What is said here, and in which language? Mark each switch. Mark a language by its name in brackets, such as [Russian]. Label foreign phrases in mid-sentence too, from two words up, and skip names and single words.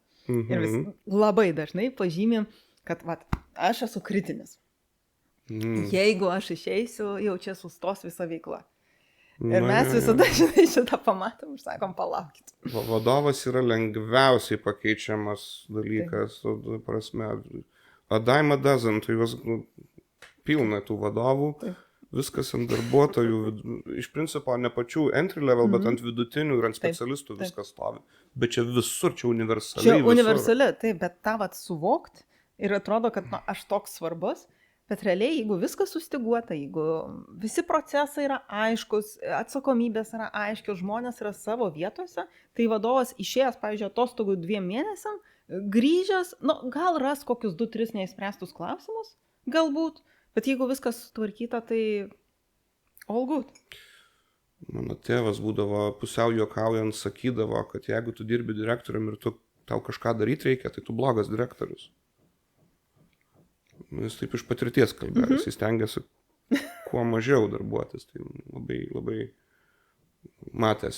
[Lithuanian] Ir vis labai dažnai pažymė, kad aš esu kritinis. Jeigu aš išeisiu, jau čia sustos visa veikla. Ir mes visada šitą pamatom ir sakom, palaukit. Vadovas yra lengviausiai pakeičiamas dalykas, prasme. [English] A dime a dozen, [Lithuanian] tai juos pilna tų vadovų, viskas ant darbuotojų, iš principo ne pačių [English] entry level, [Lithuanian] bet ant vidutinių ir ant specialistų viskas stovi. Bet čia visur, čia universaliai. Čia universaliai, taip, bet tą suvokt ir atrodo, kad aš toks svarbus, bet realiai, jeigu viskas sustiguota, jeigu visi procesai yra aiškus, atsakomybės yra aiškios, žmonės yra savo vietose, tai vadovas išėjęs, pavyzdžiui, atostogų 2 mėnesiam, grįžęs, gal ras kokius 2-3 neįspręstus klausimus, galbūt, bet jeigu viskas sutvarkyta, tai [English] all good. [Lithuanian] Mano tėvas būdavo pusiau juokaujant, sakydavo, kad jeigu tu dirbi direktorium ir tau kažką daryti reikia, tai tu blogas direktorius. Jis taip iš patirties kalbėjo, jis stengiasi kuo mažiau darbuotis, tai labai, labai matęs.